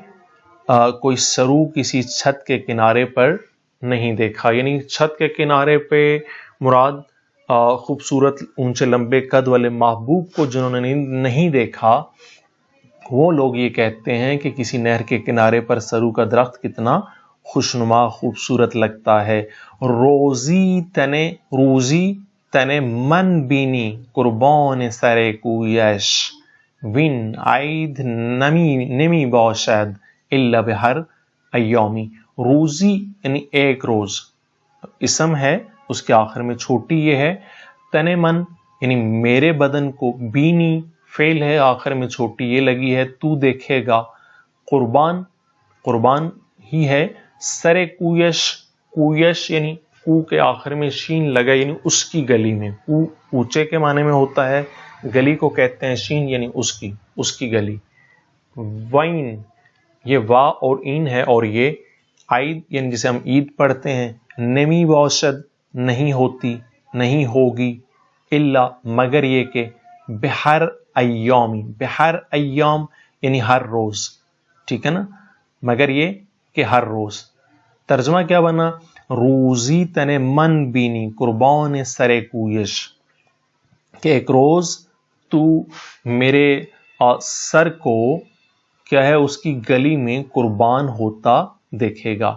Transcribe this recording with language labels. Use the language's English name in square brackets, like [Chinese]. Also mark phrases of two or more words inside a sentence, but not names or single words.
[Urdu] کوئی سرو کسی چھت کے کنارے پر نہیں دیکھا، یعنی چھت کے کنارے پہ مراد خوبصورت اونچے لمبے قد والے محبوب کو جنہوں نے نہیں دیکھا، وہ لوگ یہ کہتے ہیں کہ کسی نہر کے کنارے پر سرو کا درخت کتنا خوشنما خوبصورت لگتا ہے. [Persian] روزی تنے من بینی قربان سر کویش وین عید نمی باشد الا بہر ایامی. [Urdu] روزی یعنی ایک روز، اسم ہے، اس کے آخر میں چھوٹی یہ ہے. [Persian] تن من [Urdu] یعنی میرے بدن کو، بینی فعل ہے، آخر میں چھوٹی یہ لگی ہے، تو دیکھے گا. قربان ہی ہے. سر کویش یعنی کو کے آخر میں شین لگا، یعنی اس کی گلی میں. کو اونچے کے معنی میں ہوتا ہے، گلی کو کہتے ہیں شین یعنی اس کی گلی. وین یہ وا اور این ہے، اور یہ عید یعنی جسے ہم عید پڑھتے ہیں. [Persian] نمی باشد [Urdu] نہیں ہوتی، نہیں ہوگی. الا مگر یہ کہ [Persian] بہر ایامی، بہر ایام [Urdu] یعنی ہر روز. ٹھیک ہے نا، مگر یہ کہ ہر روز. ترجمہ کیا بنا؟ [Persian] روزی تنے من بینی قربان سر کویش، [Urdu] کہ ایک روز تو میرے سر کو کیا ہے اس کی گلی میں قربان ہوتا دیکھے گا.